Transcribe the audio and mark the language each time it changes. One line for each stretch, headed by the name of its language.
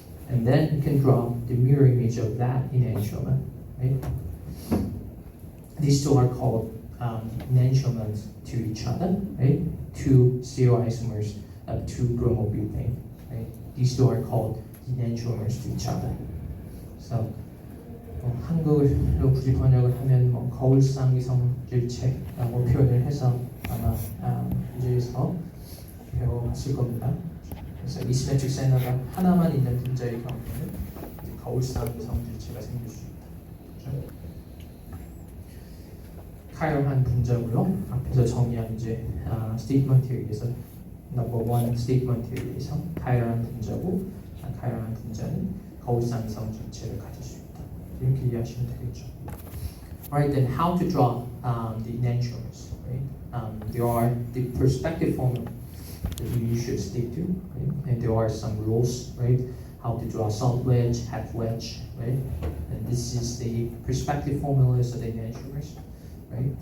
English: And then you can draw the mirror image of that enantiomer, right? These two are called enantiomers to each other, right? 2 stereoisomers of 2 bromobutane, right? These two are called enantiomers to each other.
Korean: So 한국어로 굳이 번역을 하면 거울상 이성질체라고 표현을 해서 아마 이제에서 배워봤을 겁니다. 그래서 이시메트릭 센터가 하나만 있는 분자의 경우에는 이제 거울상 이성질체가 생길 수 있다. 그렇죠? 카이럴한 분자고요. 앞에서 정의한 이제 스테이트먼트에 의해서 넘버 1 스테이트먼트에 의해서 카이럴한 분자고, 카이럴한 분자는 거울상 이성질체를 가질 수 있다. 이렇게 이해하시면 되겠죠.
English: Alright, then how to draw the enantiomers, right? There are the perspective formula that you should stick to, right? And there are some rules, right? How to draw solid wedge, half wedge, right? And this is the perspective formulas of the enantiomers, right?